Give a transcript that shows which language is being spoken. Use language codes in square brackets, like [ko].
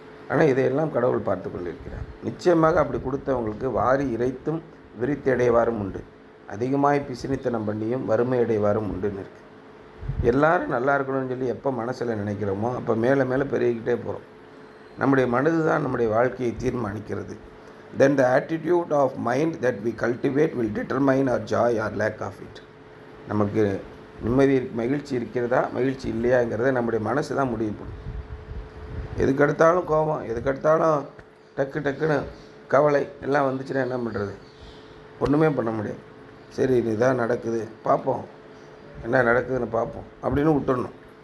[ta] ஆனால் இதையெல்லாம் கடவுள் பார்த்து கொண்டிருக்கிறார். நிச்சயமாக அப்படி கொடுத்தவங்களுக்கு வாரி இறைத்தும் விரித்து அடைவாரும் உண்டு, அதிகமாய் பிசினித்தனம் பண்ணியும் வறுமை அடைவாரும் உண்டுன்னு இருக்குது. எல்லோரும் நல்லா இருக்கணும்னு சொல்லி எப்போ மனசில் நினைக்கிறோமோ அப்போ மேலே மேலே பெருகிக்கிட்டே போகிறோம். நம்முடைய மனது தான் நம்முடைய வாழ்க்கையை தீர்மானிக்கிறது. [en] Then the attitude of mind that we cultivate will determine our joy or lack of it. [ta] நமக்கு நிம்மதி மகிழ்ச்சி இருக்கிறதா மகிழ்ச்சி இல்லையாங்கிறத நம்முடைய மனசு தான் முடிவு பண்ணும். எதுக்கெடுத்தாலும் கோபம், எதுக்கெடுத்தாலும் டக்குன்னு கவலை எல்லாம் வந்துச்சுன்னா என்ன பண்ணுறது? ஒன்றுமே பண்ண முடியாது. சரி இதுதான் நடக்குது, பார்ப்போம் என்ன நடக்குதுன்னு பார்ப்போம் அப்படின்னு விட்டுடணும்.